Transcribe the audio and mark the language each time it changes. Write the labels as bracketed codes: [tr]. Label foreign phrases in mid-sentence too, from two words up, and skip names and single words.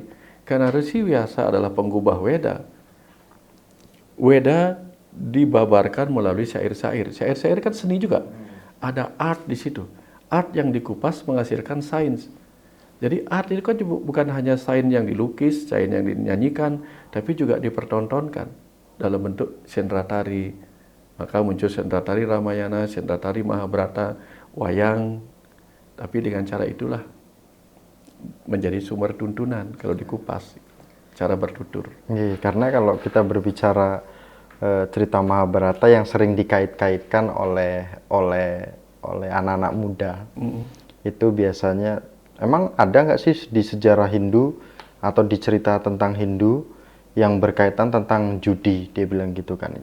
[id] Karena Resi Vyasa adalah penggubah Weda. Weda dibabarkan melalui syair-syair. Syair-syair kan seni juga. Ada art di situ. Art yang dikupas menghasilkan sains. Jadi art itu kan bukan hanya sains yang dilukis, sains yang dinyanyikan, tapi juga dipertontonkan dalam bentuk sendratari. Maka muncul sendratari Ramayana, sendratari Mahabharata, wayang. Tapi dengan cara itulah menjadi sumber tuntunan kalau dikupas, cara bertutur. Iya, karena kalau kita berbicara cerita Mahabharata yang sering dikait-kaitkan oleh anak-anak muda, itu biasanya emang ada nggak sih di sejarah Hindu atau di cerita tentang Hindu yang berkaitan tentang judi, dia bilang gitu kan?